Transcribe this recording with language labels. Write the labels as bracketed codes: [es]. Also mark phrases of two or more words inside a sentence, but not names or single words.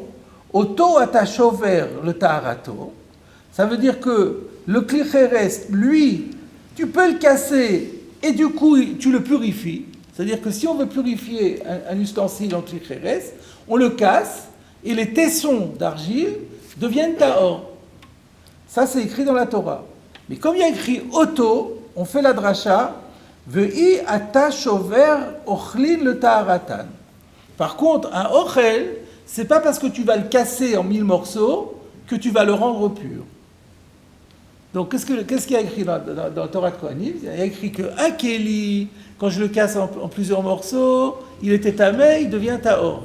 [he] אותו אתה שובר לטהרתו, [fr] ça veut dire que le klicheres, lui, tu peux le casser et du coup tu le purifies. C'est-à-dire que si on veut purifier un ustensile en klicheres, on le casse et les tessons d'argile deviennent tahor. Ça c'est écrit dans la Torah. Mais comme il y a écrit auto, on fait la dracha. [he] ואי אתה שובר אוכלין לטהרתן. [fr] Par contre, un ochel, c'est pas parce que tu vas le casser en 1000 morceaux que tu vas le rendre pur. Donc, qu'est-ce qu'il y a écrit dans Torah de Kohanim ? Il y a écrit qu'un kéli, quand je le casse en plusieurs morceaux, il était tamé, il devient tahor.